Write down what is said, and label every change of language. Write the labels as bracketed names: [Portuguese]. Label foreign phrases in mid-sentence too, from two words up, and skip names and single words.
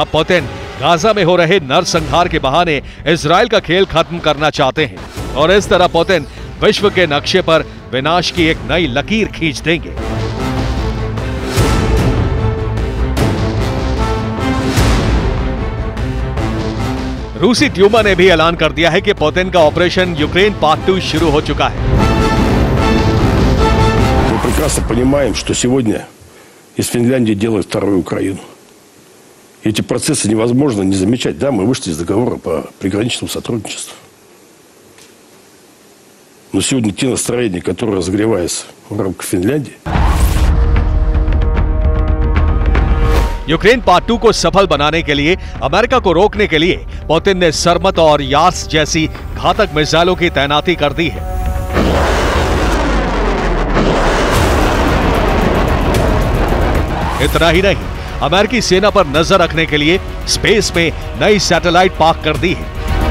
[Hindi] अब पुतिन गाजा में हो रहे नरसंहार के बहाने इजराइल का खेल खत्म करना चाहते हैं और इस तरह पुतिन विश्व के नक्शे पर विनाश की एक नई लकीर खींच देंगे। रूसी ड्यूमा ने भी ऐलान कर दिया है कि पुतिन का ऑपरेशन यूक्रेन पार्ट 2 शुरू हो चुका है। [Russian] Мы прекрасно понимаем, что сегодня из Финляндии делают вторую Украину. Эти процессы невозможно не замечать. Да, мы вышли из договора по приграничному сотрудничеству. Но сегодня те настроения, которые разогреваются в рамках Финляндии. [Hindi] यूक्रेन पार्ट 2 को सफल बनाने के लिए, अमेरिका को रोकने के लिए पुतिन ने सरमत और यार्स जैसी घातक मिसाइलों की तैनाती कर दी है। इतना ही नहीं, अमेरिकी सेना पर नजर रखने के लिए स्पेस में नई सैटेलाइट पार्क कर दी है।